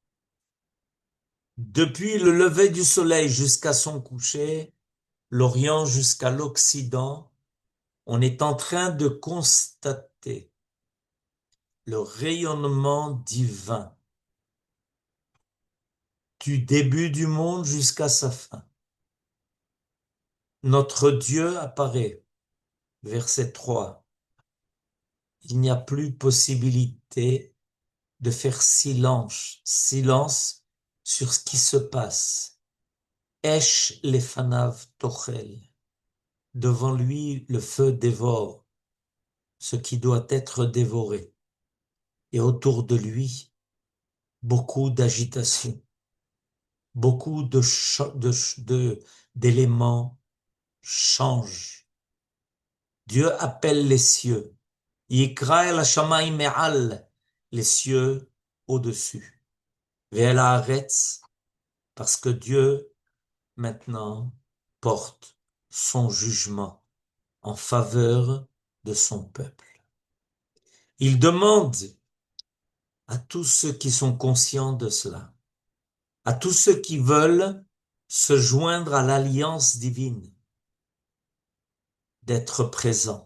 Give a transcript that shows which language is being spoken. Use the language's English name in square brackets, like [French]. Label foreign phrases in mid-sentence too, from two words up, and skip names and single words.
[French] Depuis le lever du soleil jusqu'à son coucher, l'Orient jusqu'à l'Occident, on est en train de constater le rayonnement divin du début du monde jusqu'à sa fin. Notre Dieu apparaît, verset 3. Il n'y a plus possibilité de faire silence sur ce qui se passe. [Hebrew] אש לפניו תאכל. [French] Devant lui, le feu dévore ce qui doit être dévoré. Et autour de lui, beaucoup d'agitation, beaucoup d'éléments changent. Dieu appelle les cieux. [Hebrew] יקרא אל השמים מעל, [French] les cieux au-dessus. [Hebrew] ואל הארץ, [French] parce que Dieu maintenant porte son jugement en faveur de son peuple. Il demande à tous ceux qui sont conscients de cela, à tous ceux qui veulent se joindre à l'alliance divine, d'être présents.